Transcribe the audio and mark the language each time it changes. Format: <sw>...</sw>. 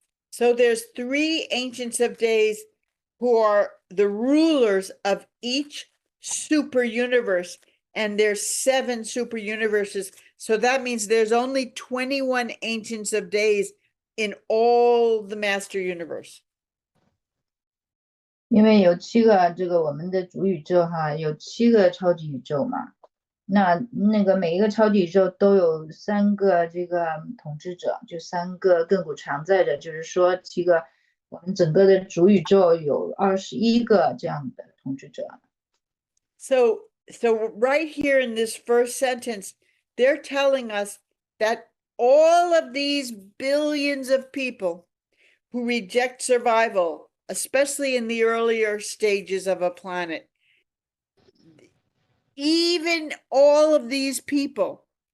<en>So there's 3 Ancients of Days who are the rulers of each super universe, and there's 7 super universes. So that means there's only 21 Ancients of Days in all the Master Universe.</en> <zh>因为有7个这个我们的主宇宙哈，有7个超级宇宙嘛。那个每一个超级宇宙都有3个这个统治者，就3个亘古常在的，就是说7个，我们整个的主宇宙有21个这样的统治者。</zh> <en>So right here in this first sentence, they're telling us that all of these billions of people who reject survival, especially in the earlier stages of a planet, even all of these people,</en>